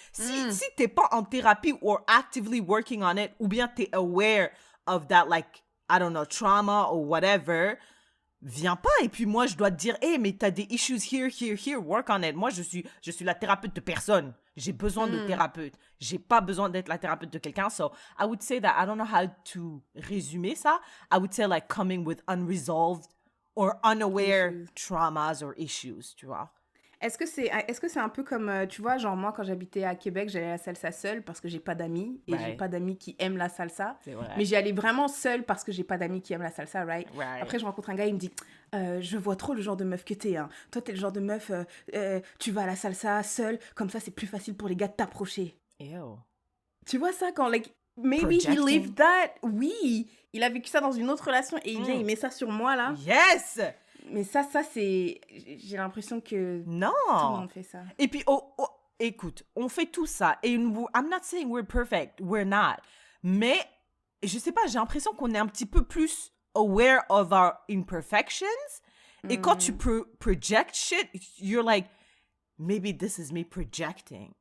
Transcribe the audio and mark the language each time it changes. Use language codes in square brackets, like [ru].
[fr] Si t'es pas en thérapie [en] or actively working on it, [fr] ou bien t'es [en] aware of that like, I don't know, trauma or whatever, [fr] viens pas. Et puis moi je dois te dire, hey, mais t'as des [en] issues here, work on it. [fr] Moi je suis la thérapeute de personne. J'ai besoin de thérapeute. J'ai pas besoin d'être la thérapeute de quelqu'un. [en] So I would say that I don't know how to [fr] résumer ça. [en] I would say like coming with unresolved or unaware traumas or issues, [fr] tu vois. Est-ce que c'est un peu comme, tu vois, genre moi quand j'habitais à Québec, j'allais à la salsa seule parce que j'ai pas d'amis et j'ai pas d'amis qui aiment la salsa. C'est vrai. Mais j'y allais vraiment seule parce que j'ai pas d'amis qui aiment la salsa, right? Après je rencontre un gars, il me dit, je vois trop le genre de meuf que t'es, hein. Toi t'es le genre de meuf, tu vas à la salsa seule, comme ça c'est plus facile pour les gars de t'approcher. [en] Ew. [fr] Tu vois ça quand, [en] like, maybe he lived that. [fr] Oui, il a vécu ça dans une autre relation et il vient, il met ça sur moi là. [en] Yes! [fr] Mais ça c'est... J'ai l'impression que Non! tout le monde fait ça. Et puis, écoute, on fait tout ça. [en] Et I'm not saying we're perfect. We're not. [fr] Mais, je sais pas, j'ai l'impression qu'on est un petit peu plus [en] aware of our imperfections. [fr] Et quand tu [en] project shit, you're like, maybe this is me projecting.